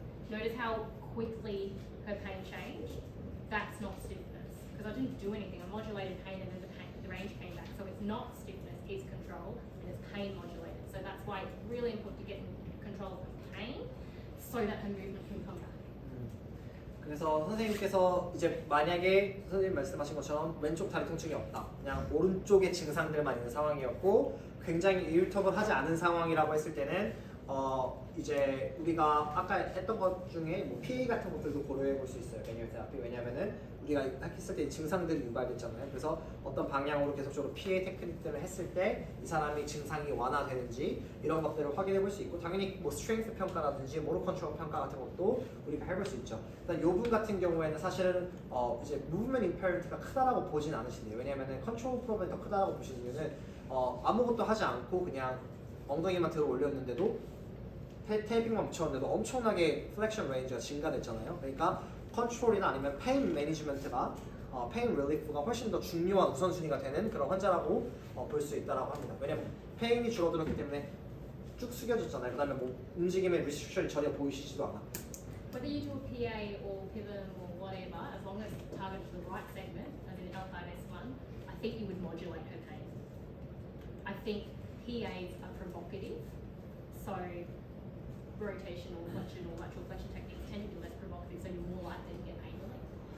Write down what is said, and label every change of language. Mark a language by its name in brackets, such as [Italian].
[English] Notice how quickly her pain changed? That's not stiffness, because I didn't do anything. I modulated pain and then the range came back. So it's not stiffness, it's control, and it's pain modulated. So that's why it's really important to get in control of the pain so that her movement can come back. [Korean] 그래서 선생님께서 이제 만약에 선생님 말씀하신 것처럼 왼쪽 다리 통증이 없다, 그냥 오른쪽에 증상들만 있는 상황이었고 굉장히 일터블하지 않은 상황이라고 했을 때는 이제 우리가 아까 했던 것 중에 뭐 PA 같은 것들도 고려해 볼 수 있어요. 매뉴얼 테라피. 왜냐면은 우리가 했을 때 증상들이 유발됐잖아요. 그래서 어떤 방향으로 계속적으로 PA 테크닉들을 했을 때 이 사람이 증상이 완화되는지 이런 것들을 확인해 볼 수 있고, 당연히 뭐 스트렝스 평가라든지 모tor 컨트롤 평가 같은 것도 우리가 해볼 수 있죠. 일단 요 분 같은 경우에는 사실은 이제 무브먼트 임페리먼트가 크다라고 보진 않으신대요. 왜냐면은 컨트롤 프로그램이 더 크다라고 보시는 이유는 아무것도 하지 않고 그냥 엉덩이만 들어 올렸는데도 테이핑만 붙였는데도 엄청나게 플렉션 레인지가 증가됐잖아요. 그러니까 컨트롤이나 아니면 페인 매니지먼트가 페인 릴리프가 훨씬 더 중요한 우선순위가 되는 그런 환자라고 볼 수 있다라고 합니다. 왜냐면 페인이 줄어들었기 때문에 쭉 숙여졌잖아요. 그 다음에 뭐 움직임의 리스트릭션이 전혀 보이시지도 않아. [English] Whether you do a PA or pivot or whatever, as long as it's targeted to the right segment, as in L5S1, I think you would modulate her pain. I think PAs are provocative, so rotation or flexion or lateral flexion techniques tend to be less provocative, so you're more likely to get pain relief.